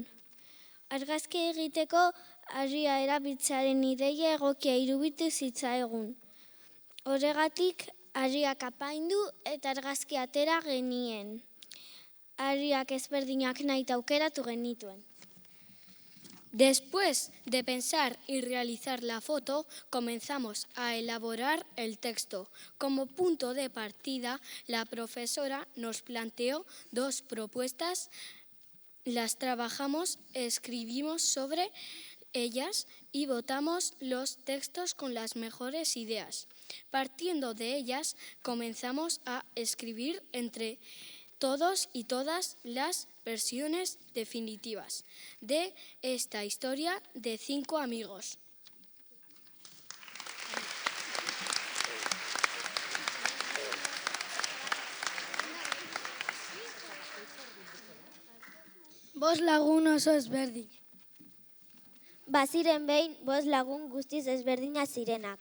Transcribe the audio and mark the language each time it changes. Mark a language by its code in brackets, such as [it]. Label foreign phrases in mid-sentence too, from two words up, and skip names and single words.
[eu] Argazki egiteko harria erabiltzearen ideia egokia iruditu zitzaigun. Horregatik, harriak apaindu eta argazki atera genien. Harriak ezberdinak nahi aukeratu genituen. [es] Después de pensar y realizar la foto, comenzamos a elaborar el texto. Como punto de partida, la profesora nos planteó 2 propuestas, las trabajamos, escribimos sobre ellas y votamos los textos con las mejores ideas. Partiendo de ellas, comenzamos a escribir entre todos y todas las versiones definitivas de esta historia de 5 amigos. [eu] Bost lagun oso ezberdin. Baziren behin 5 lagun guztiz ezberdinak zirenak.